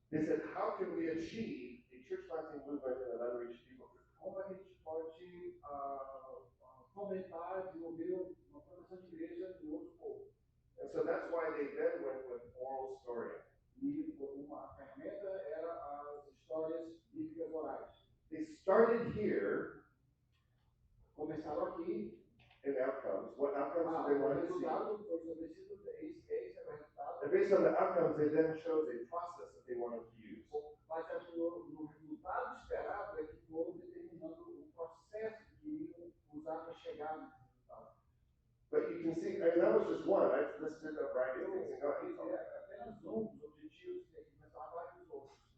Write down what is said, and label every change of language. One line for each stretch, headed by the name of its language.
English: They said, how can we achieve a church planting movement in an unreached people group?
Portuguese: Como a gente pode fomentar, desenvolver uma plantação de igreja em outro povo?
English: And so that's why they then went with oral story.
Portuguese: E uma ferramenta era as histórias bíblicas orais.
English: They started here
Portuguese: Começaram aqui.
English: in outcomes. What outcomes do they
Portuguese: O
English: want to see?
Portuguese: resultado foi estabelecido, esse era o resultado.
English: And based on the outcomes, they then chose a process that they wanted to use.
Portuguese: Baseado no resultado esperado, é que foram determinando o processo que iriam usar para chegar nesse resultado.
English: But you can see, I mean, that was just one. I've listed a variety of things and going.
Portuguese: Apenas um dos objetivos, tem que começar a vários outros.